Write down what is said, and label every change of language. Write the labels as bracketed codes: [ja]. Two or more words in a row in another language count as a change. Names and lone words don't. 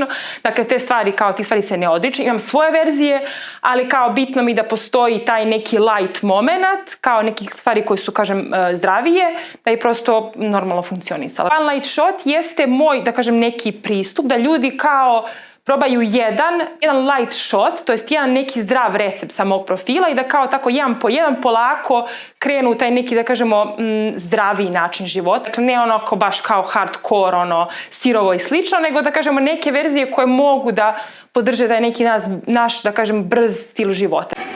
[sr] Dakle, te stvari, kao tih stvari se ne odričem. Imam svoje verzije, ali kao bitno mi da postoji taj neki [en] light moment, [sr] kao nekih stvari koje su, kažem, zdravije, da je prosto normalno funkcionisala. One [en] Light Shot [sr] jeste moj, da kažem, neki pristup, da ljudi kao probaju jedan light shot, to jest jedan neki zdrav recept sa mog profila i da kao tako jedan po jedan polako krenu u taj neki, da kažemo, zdraviji način života. Dakle, ne onako baš kao hardcore, sirovo i slično, nego da kažemo neke verzije koje mogu da podrže taj neki naš, da kažem, brz stil života.